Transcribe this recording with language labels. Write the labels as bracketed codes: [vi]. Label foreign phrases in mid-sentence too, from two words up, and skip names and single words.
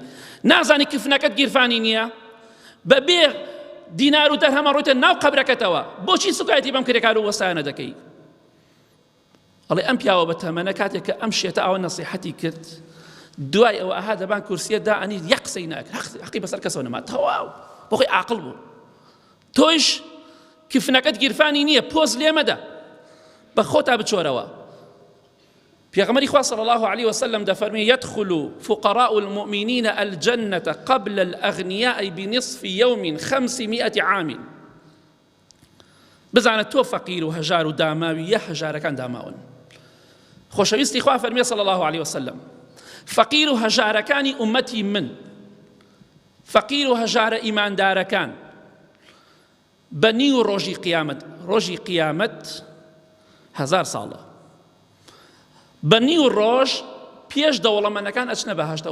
[ckb] نازانی کفنەکەت گیرفانی نییە بەبێ دینار و دەرهەمە ڕۆیتە ناو قەبرەکەتەوە بۆچی سوکایەتی بەم کرێکار و وەستایانە دەکەی ئەڵێ ئەم پیاوە بە تەمەنە کاتێک کە ئەم شێتە ئەوە نەسیحەتی کرد دوای ئەوە ئەها دەبان کورسیە دائەنی یەک قسەی ناکرد حەقی بەسەر کەسەوە نەما تەواو بۆ خۆی عاقڵ بوو تۆیش کفنەکەت گیرفانی نییە پۆز لێ مەدە بخۆتا بچۆرەوە. پێغەمبەری خوا [ar] صلی الله عليه وسلم [ckb] دەفەرمێ [ar] يدخل فقراء المؤمنين الجنة قبل الأغنياء بنصف يوم 500 عام. [ckb] بزانە تۆ فەقیر و هەژار و داماوی یە هەژارەکان داماون. خۆشەویستی خوا فەرمێ [ar] صلی الله عليه وسلم [ckb] فەقیر و هەژارەکانی ئومەتی من، فەقیر و هەژارە ئیماندارەکان بە نیو ڕۆژی قیامەت، ڕۆژی قیامەت 1000 ساڵە، بە نیو ڕۆژ پێش دەوڵەمەندەکان ئەچنە بەهەشتەوە.